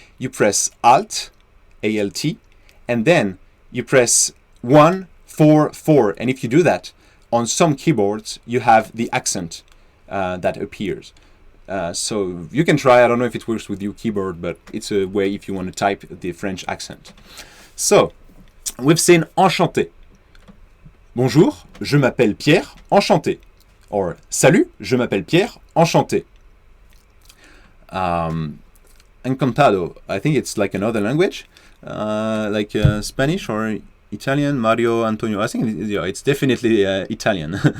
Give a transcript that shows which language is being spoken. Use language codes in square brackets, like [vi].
[en] You press Alt, A-L-T, and then you press 1, 4, 4. And if you do that, on some keyboards, you have the accent that appears. So you can try. I don't know if it works with your keyboard, but it's a way if you want to type the French accent. So, we've seen enchanté. [fr] Bonjour, je m'appelle Pierre, enchanté. Or, salut, je m'appelle Pierre, enchanté. [en] Encantado, I think it's like another language, like Spanish or Italian. Mario, Antonio, I think it's definitely Italian.